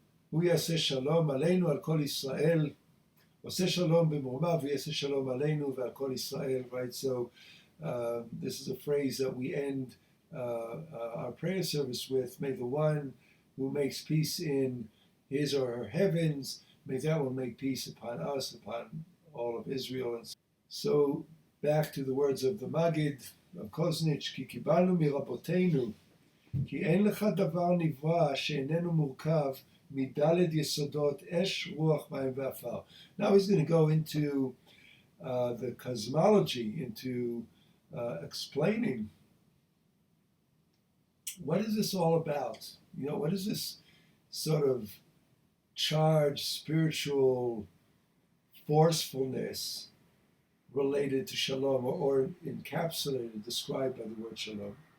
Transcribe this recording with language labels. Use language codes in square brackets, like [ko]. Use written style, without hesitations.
[he] הוא יעשה שלום עלינו על כל ישראל, עושה שלום במרומיו ויעשה שלום עלינו ועל כל ישראל, [en] right? So this is a phrase that we end our prayer service with. May the one who makes peace in his or her heavens, may that one make peace upon us, upon all of Israel. And so back to the words of the Maggid of Koznitz, [he] כי קיבלנו מרבותינו, כי אין לך דבר נברא שאיננו מורכב מדלת יסודות אש, רוח, מים ועפר. [en] Now he's going to go into the cosmology, into explaining what is this all about? What is this sort of charged spiritual forcefulness related to shalom, or encapsulated, described by the word shalom?